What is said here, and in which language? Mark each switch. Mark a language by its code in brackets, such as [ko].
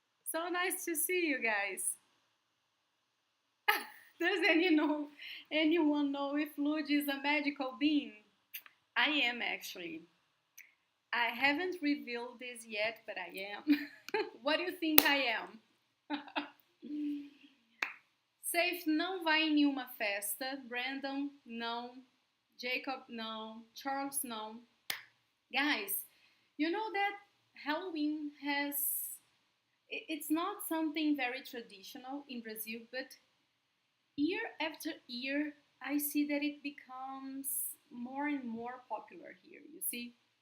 [en] So nice to see you guys. Does anyone know if Lud is a magical being? I am, actually. I haven't revealed this yet, but I am. What do you think I am? [pt] Safe não vai em nenhuma festa. Brandon, não. Jacob, no. Charles, no. [en] Guys, you know that Halloween it's not something very traditional in Brazil, but year after year, I see that it becomes more and more popular here, you see.